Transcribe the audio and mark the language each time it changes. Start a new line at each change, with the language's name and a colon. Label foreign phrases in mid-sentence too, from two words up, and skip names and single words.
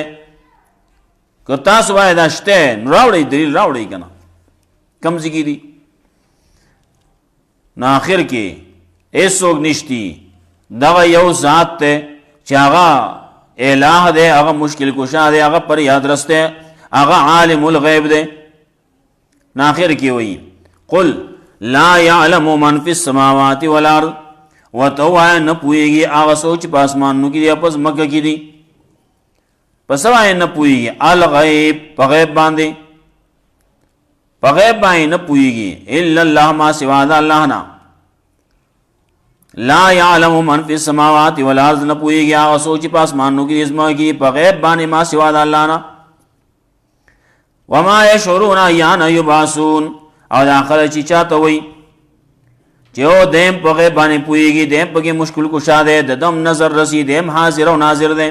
Pashto: که تاسو وایئ دا شته، نو راوړئ دلیل راوړئ که نه، کوم ځای کې دي؟ نو آخر کې هېڅوک نشتی، دغه یو ذات دی چې هغه الہ دی، هغه مشکل کشا دی، هغه فریادرس دی، هغه
Arabic: عالم الغیب
Pashto: دی. نو آخر کې وایي
Arabic: قل لا یعلم من فی السماوات والارض،
Pashto: ورته ووایه نه پوهېږي هغه څوک چې په اسمانونو کې دي یا په ځمکه کې دي. په څه باندې نه پوهېږي؟ الغیب، په غیب باندې، په غیب باندې نه پوهېږي.
Arabic: الا الله،
Pashto: ما سوا د الله نه.
Arabic: لا یعلم من فی السماوات والارض،
Pashto: نه پوهېږي هغه څوک چې په اسمانونو کې دي ځمکه کې، په غیب باندې ما سوا د الله نه.
Arabic: وما یشعرون ایان یبعثون،
Pashto: او دا خلک چې چاته وایي چې چې او دیم په غیب باندې پوهیږي، دیم پکې مشکل کشا دی، د دم نظر رسی، دیم حاضر او ناظر دی.